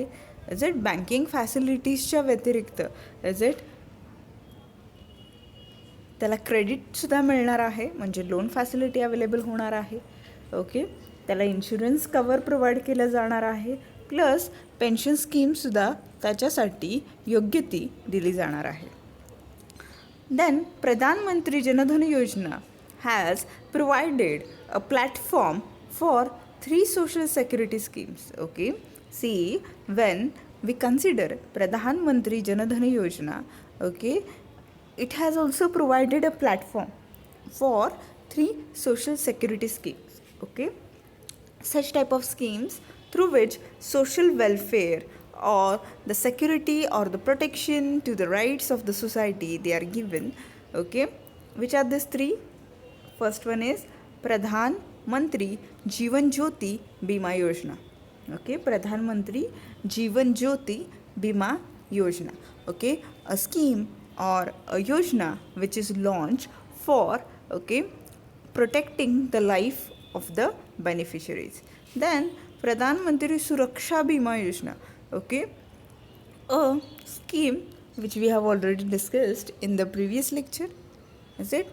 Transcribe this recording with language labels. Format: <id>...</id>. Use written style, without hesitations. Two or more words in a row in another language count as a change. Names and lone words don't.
<mr>बँकिंग फॅसिलिटीजच्या व्यतिरिक्त त्याला क्रेडिटसुद्धा मिळणार आहे, म्हणजे</mr> <en>loan facility available</en> <mr>होणार आहे, ओके. त्याला</mr> <en>insurance cover provide</en> <mr>केलं जाणार आहे, प्लस पेन्शन स्कीमसुद्धा त्याच्यासाठी योग्य ती दिली जाणार आहे.</mr> <en>then Pradhan Mantri Jan Dhan Yojana has provided a platform for 3 social security schemes, okay. See, when we consider Pradhan Mantri Janadhan Yojana, okay, it has also provided a platform for 3 social security schemes, okay. Such type of schemes through which social welfare or the security or the protection to the rights of the society they are given, okay. Which are these 3? First one is Pradhan Mantri Jeevan Jyoti Bima Yojana, okay. Pradhan Mantri Jeevan Jyoti Bima Yojana, okay, a scheme or a yojana which is launched for, okay, protecting the life of the beneficiaries. Then Pradhan Mantri Suraksha Bima Yojana, okay, a scheme which we have already discussed in the previous lecture, is it?</en>